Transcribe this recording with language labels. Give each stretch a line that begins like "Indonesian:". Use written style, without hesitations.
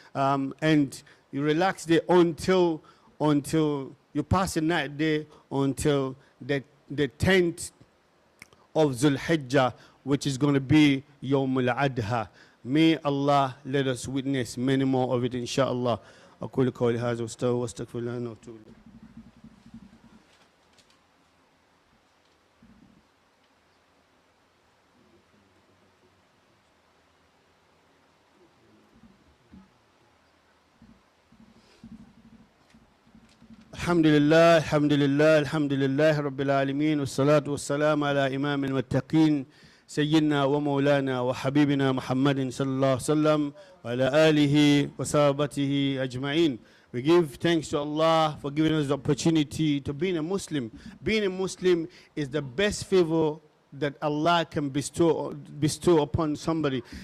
English: And you relax there until you pass the night there until the 10th of Zulhijjah, which is going to be Yawm al-Adha. May Allah let us witness many more of it, inshallah.
Arabic: أقول قولي هذا واستغفر الله وأتوب إليه. الحمد لله الحمد لله رب العالمين والصلاة والسلام على إمام المتقين سيدنا ومولانا وحبيبنا محمد صلى الله عليه وسلم وعلى آله وصحبه أجمعين.
English: We give thanks to Allah for giving us the opportunity to being a Muslim. Being a Muslim is the best favor that Allah can bestow upon somebody.